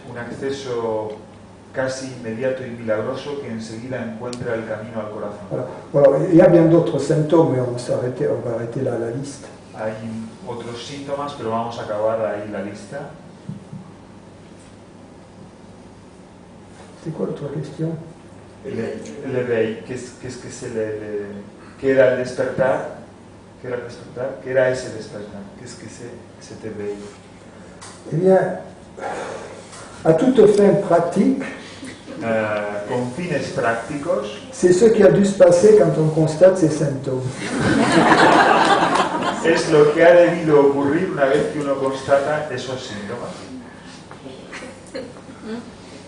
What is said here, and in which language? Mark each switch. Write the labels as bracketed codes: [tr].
[es] Un acceso casi inmediato y milagroso que enseguida encuentra el camino al corazón. [fr] Voilà. Il y a bien d'autres symptômes, mais on va arrêter là la liste. [es] Hay otros síntomas, pero vamos a acabar ahí la lista. [fr] C'est quoi l'autre question? [es] El éveil, ¿qué era el despertar? ¿Qué era el despertar? ¿Qué era ese despertar? ¿Qué es que [fr] cet éveil? Eh bien, à toute fin pratique, [es] Con fines prácticos, [fr] c'est ce qui a dû se passer quand on constate ces symptômes. [es] es lo que ha debido ocurrir una vez que uno constata esos síntomas.